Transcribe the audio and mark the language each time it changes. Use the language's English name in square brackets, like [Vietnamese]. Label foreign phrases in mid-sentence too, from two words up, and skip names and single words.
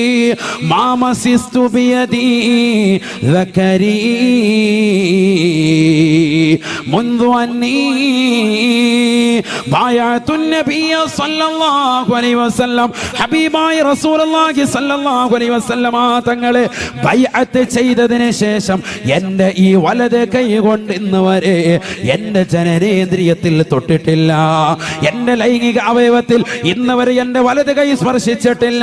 [Arabic] ما مسست بيدي ذكري منذ أني بايعت النبي صلى الله عليه وسلم [Malayalam] ഹബീബായ [Arabic] رسول الله صلى الله عليه وسلم [Malayalam] തങ്ങളെ ബൈഅത്ത് ചെയ്തതിനു ശേഷം എൻ്റെ ഈ വലത് കൈ കൊണ്ട് ഇന്ന് വരെ എൻ്റെ ജനനേന്ദ്രിയത്തിൽ തൊട്ടിട്ടില്ല, എൻ്റെ ലൈംഗിക അവയവത്തിൽ ഇന്ന് വരെ എൻ്റെ വലത് കൈ സ്പർശിച്ചിട്ടില്ല.